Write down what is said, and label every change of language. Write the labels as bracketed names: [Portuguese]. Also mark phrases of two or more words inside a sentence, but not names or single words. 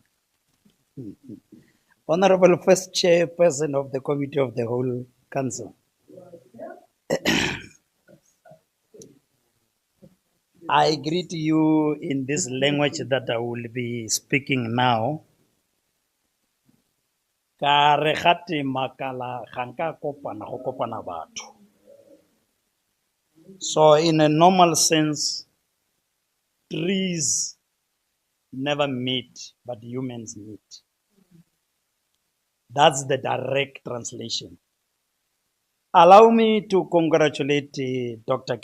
[English] Honorable First Chairperson of the Committee of the Whole Council. I greet you in this language that I will be speaking now. [Tswana] Ka re gate makala ga nka kopana go kopana batho. [English] So in a normal sense, trees never meet, but humans meet. That's the direct translation. Allow me to congratulate Dr.